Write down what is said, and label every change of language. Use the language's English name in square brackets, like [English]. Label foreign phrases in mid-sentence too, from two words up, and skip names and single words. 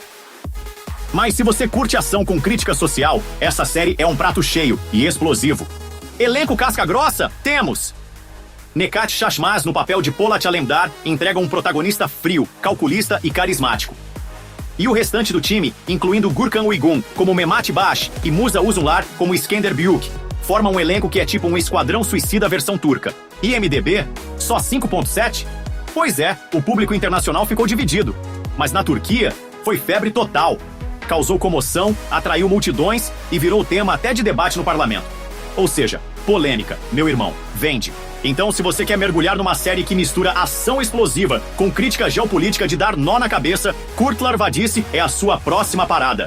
[Portuguese] Mas se você curte ação com crítica social, essa série é um prato cheio e explosivo. Elenco casca-grossa? Temos! Necat Shashmaz, no papel de Polat Alemdar, entrega um protagonista frio, calculista e carismático. E o restante do time, incluindo Gurkan Uygun como Mehmet Bash e Musa Uzunlar como Iskender Büyük, forma um elenco que é tipo um esquadrão suicida versão turca. IMDb? Só 5.7? Pois é, o público internacional ficou dividido. Mas na Turquia, foi febre total. Causou comoção, atraiu multidões e virou tema até de debate no parlamento. Ou seja, polêmica, meu irmão, vende. Então, se você quer mergulhar numa série que mistura ação explosiva com crítica geopolítica de dar nó na cabeça, Kurtlar Vadisi é a sua próxima parada.